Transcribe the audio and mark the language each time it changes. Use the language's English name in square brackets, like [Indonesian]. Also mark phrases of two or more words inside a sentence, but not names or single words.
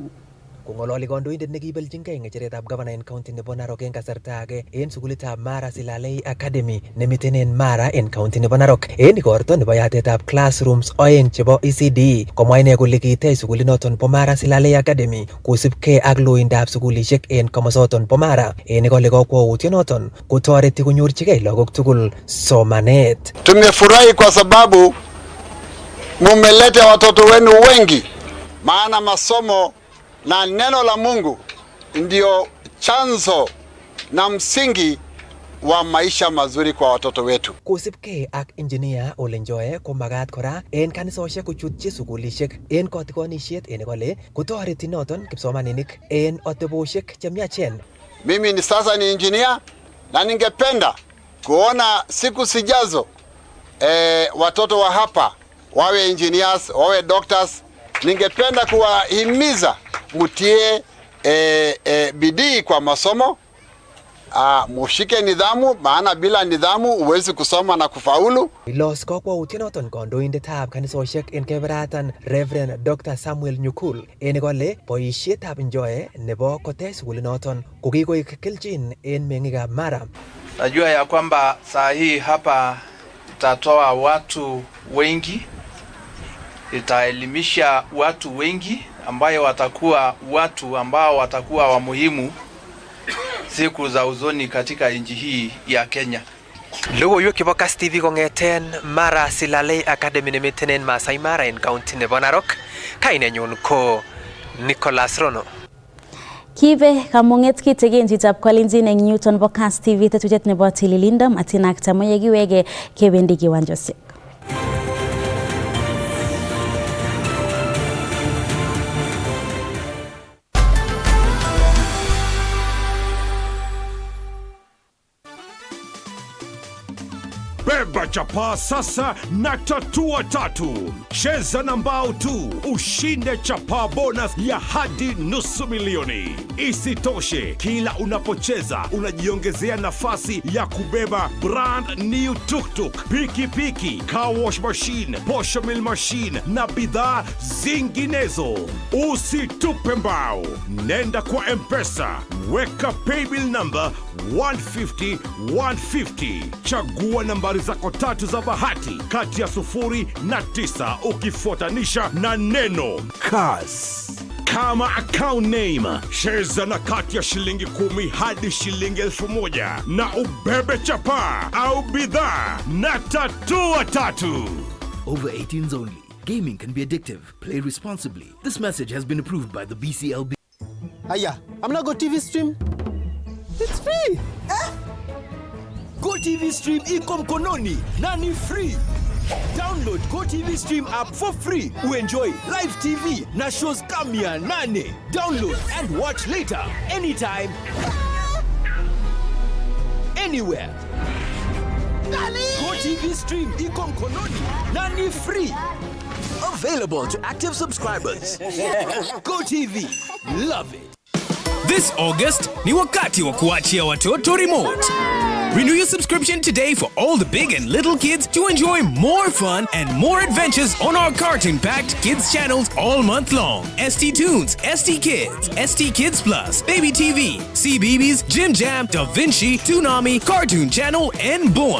[Kalenjin] Kongololi kandoindet nekibeljingei ngecheretab governor en county nebo Narok en kasarta age en sukulitab Mara Silalei Academy nemiten en Mara en county nebo Narok. En igorto nebo yatetab classrooms 2 chebo ECD komwa ine kole kitech sukulinoton bo Mara Silalei Academy kosibgei ak loindab sukulisiek en komosoton bo Mara. En kole kakwautyonoton kotoreti konyorchigei lagok tugul somanet. [Swahili] Tumefurahi kwa sababu mumeleta watoto wenu wengi, maana masomo na neno la Mungu ndio chanzo na msingi wa maisha mazuri kwa watoto wetu. [Kalenjin] Kosibgei ak engineer Ole Nchoi ko magat kora en kanisosiek kochutchi sukulisiek en kotikonisiet en kole kotoreti noton kipsomaninik en atebosiek chemiachen. [Swahili] Mimi ni sasa ni engineer na ningependa kuona siku sijazo watoto wa hapa wawe engineers, wawe doctors. Ningependa kuwahimiza mutie bidii kwa masomo, mushike nidhamu, maana bila nidhamu huwezi kusoma na kufaulu. [Kalenjin] Los kakwautyonoton kandoindetab kanisosiek en Keberatan Reverend Dr. Samuel Nyukul en kole boisietab Nchoi nebo kotech sukulinoton ko kikoik kelchin en meng'ikab Mara. [Swahili] Najua ya kwamba saa hii hapa itatoa watu wengi, itaelimisha watu wengi ambayo watakuwa watu ambao watakuwa wa muhimu siku za uzoni katika nchi hii ya Kenya. [Kalenjin] Logoiwek chebo Kass TV kong'eten Mara Silalei Academy nemiten en Masai Mara en county nebo Narok. Kainenyun ko Nicholas Rono. Kibe kamung'et kitegen chitab Kolenjin eng Newton nebo Kass TV tetutiet nebo tililindo Matinak tamoye kiwege kebendi kiwanjosiek. [Swahili] Beba chapa sasa na tatua tatu. Cheza na mbao tu, ushinde chapa bonus ya hadi $500,000. Isitoshe, kila unapocheza unajiongezea nafasi ya kubeba [English] brand new tuk-tuk, [Swahili] pikipiki, [English] car wash machine, posho mill machine [Swahili] na bidhaa zinginezo. Usitupe mbao. Nenda kwa M-Pesa, weka [English] paybill number [Swahili] 150-150. Chagua nambari zako tatu za bahati kati ya 0 na 9 ukifuatanisha na neno Kass. Kama [English] account name, [Swahili] cheza na kati ya shilingi 10 hadi shilingi 1,000 na ubebe chapa au bidhaa na tatua tatu. [English] Over 18s only. Gaming can be addictive. Play responsibly. This message has been approved by the BCLB. Aya, I'm not go TV stream. It's free. [Swahili] Go TV Stream iko mkononi na ni free. [English] Download Go TV Stream app for free. Enjoy live TV na shows kamia 8. Download and watch later anytime, anywhere. [Swahili] Go TV Stream iko mkononi na ni free. [English] Available to active subscribers. Go TV. Love it. This August [Swahili] ni wakati wa kuachia watoto remote. [English] Renew your subscription today for all the big and little kids to enjoy more fun and more adventures on our cartoon-packed kids channels all month long. ST Tunes, ST Kids, ST Kids Plus, Baby TV, CBeebies, Jim Jam, Da Vinci, Toonami, Cartoon Channel, and Boing.